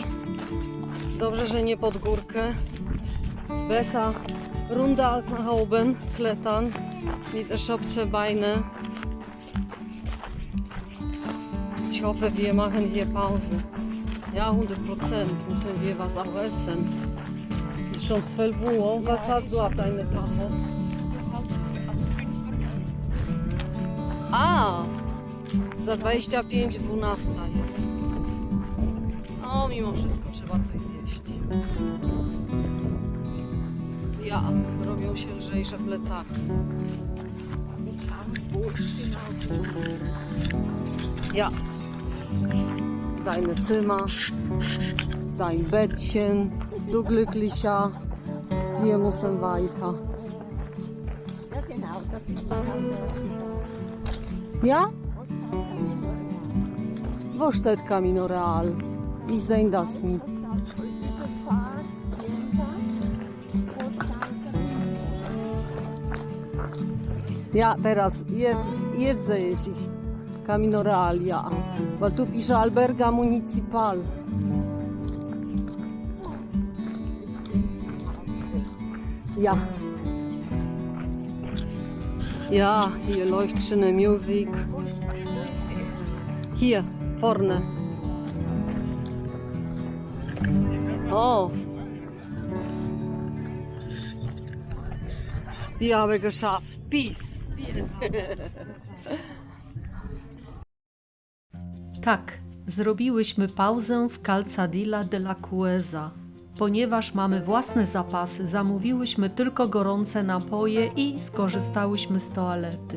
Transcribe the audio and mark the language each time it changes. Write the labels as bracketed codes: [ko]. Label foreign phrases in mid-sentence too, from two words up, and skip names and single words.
[pl] Dobrze, że nie pod górkę. [de] Besser runter als nach oben klettern mit der Schopfbeine. Ich hoffe, wir machen hier Pause. Ja, 100%. Müssen wir was auch essen. Ist schon 12 Uhr. Was hast du auf deiner Platte? A! [pl] Za 25:12 jest. No, mimo wszystko trzeba coś zjeść. Ja, zrobią się lżejsze plecaki. [de] Ja. Deine Zimmer, dein Bettchen, du Glücklicher, wir müssen weiter. Ja, genau, das ist der Ja? Wo steht Camino Real? Ich sehe das nicht. Ja, [pl] teraz jest [de] sehe ich Camino Real, ja. [pl] Weil tu pisze Alberga Municipal. [de] Ja. Ja, hier läuft schöne Musik. Hier, vorne. Oh. Wir haben geschafft. Peace. [pl] Tak, zrobiłyśmy pauzę w Calzadilla de la Cueza. Ponieważ mamy własne zapasy, zamówiłyśmy tylko gorące napoje i skorzystałyśmy z toalety.